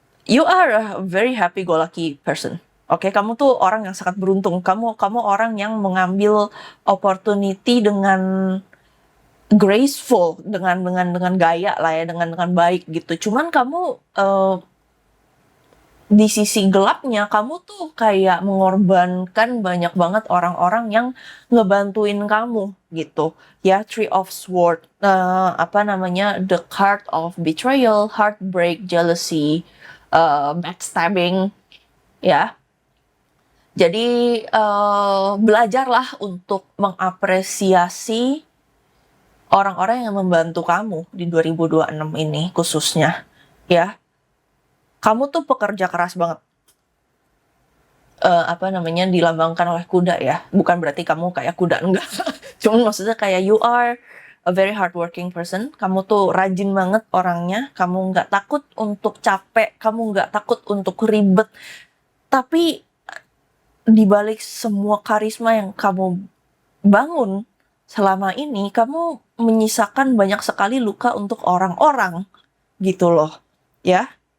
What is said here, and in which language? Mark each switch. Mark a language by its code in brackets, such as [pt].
[en] You are a very happy-go-lucky person. [id] Oke, kamu tuh orang yang sangat beruntung. Kamu orang yang mengambil opportunity dengan graceful, dengan gaya lah ya, dengan baik gitu. Cuman kamu di sisi gelapnya kamu tuh kayak mengorbankan banyak banget orang-orang yang ngebantuin kamu gitu ya. [en] Three of Sword, the card of betrayal, heartbreak, jealousy, backstabbing ya. [id] Jadi belajarlah untuk mengapresiasi orang-orang yang membantu kamu di 2026 ini khususnya ya. Kamu tuh pekerja keras banget. Dilambangkan oleh kuda ya. Bukan berarti kamu kayak kuda, enggak. Cuman maksudnya kayak [en] you are a very hardworking person. [id] Kamu tuh rajin banget orangnya. Kamu nggak takut untuk capek. Kamu nggak takut untuk ribet. Tapi di balik semua karisma yang kamu bangun selama ini, kamu menyisakan banyak sekali luka untuk orang-orang gitu loh. Ya.